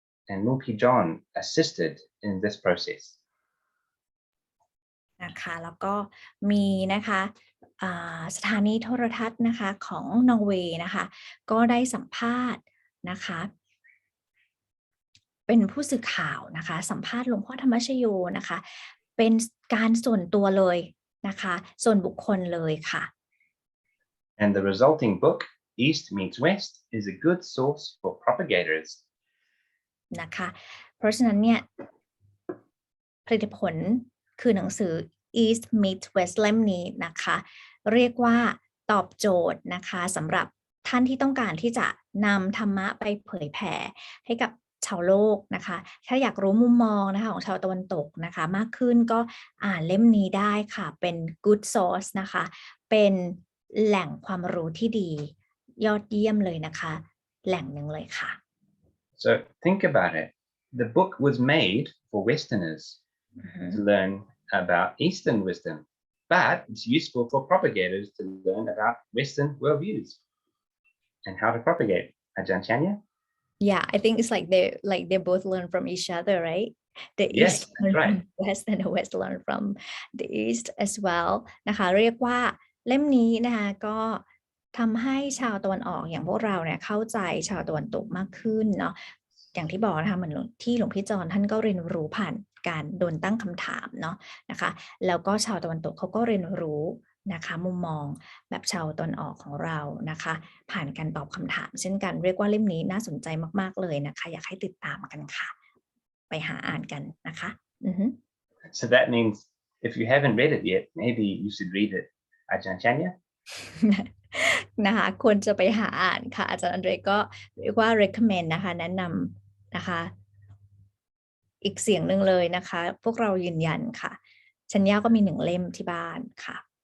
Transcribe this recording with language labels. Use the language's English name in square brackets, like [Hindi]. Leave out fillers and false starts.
[English] and Lumpy John assisted in this process. [Thai] นะคะแล้วก็มีนะคะสถานีโทรทัศน์นะคะของนอร์เวย์นะคะก็ได้สัมภาษณ์นะคะเป็นผู้สื่อข่าวนะคะสัมภาษณ์หลวงพ่อธรรมชโยนะคะเป็นการส่วนตัวเลยนะคะส่วนบุคคลเลยค่ะ [English] And the resulting book, East Meets West, is a good source for propagators. [Thai] นะคะเพราะฉะนั้นเนี่ยผลิตผลคือหนังสือ East Meets West เล่มนี้นะคะเรียกว่าตอบโจทย์นะคะสำหรับท่านที่ต้องการที่จะนำธรรมะไปเผยแผ่ให้กับชาวโลกนะคะถ้าอยากรู้มุมมองนะคะของชาวตะวันตกนะคะมากขึ้นก็อ่านเล่มนี้ได้ค่ะเป็น [English] good source [Thai] นะคะเป็นแหล่งความรู้ที่ดียอดเยี่ยมเลยนะคะแหล่งหนึ่งเลยค่ะ [English] So think about it. The book was made for Westerners to learn about Eastern wisdom, but it's useful for propagators to learn about Western worldviews and how to propagate. Aj.Andre? Yeah, I think it's like they both learn from each other, right? The Yes, East learn right. from the West and the West learn from the East as well [Thai] นะคะเรียกว่าเล่มนี้นะคะก็ทำให้ชาวตะวันออกอย่างพวกเราเนี่ยเข้าใจชาวตะวันตกมากขึ้นเนาะอย่างที่บอกนะคะเหมือนที่หลวงพี่จอนท่านก็เรียนรู้ผ่านการโดนตั้งคำถามเนาะนะคะแล้วก็ชาวตะวันตกเขาก็เรียนรู้นะคะมุมมองแบบชาวตะวันออกของเรานะคะผ่านการตอบคำถามเช่นกันเรียกว่าเล่มนี้น่าสนใจมากๆเลยนะคะอยากให้ติดตามกันค่ะไปหาอ่านกันนะคะ [English] So that means if you haven't read it yet, maybe you should read it. Aj.Andre? [Thai] นะคะควรจะไปหาอ่านค่ะอาจารย์อันเดรก็เรียกว่า recommend นะคะแนะนำนะคะอีกเสียงหนึ่งเลยนะคะพวกเรายืนยันค่ะชัญญาก็มี1 เล่มที่บ้านค่ะ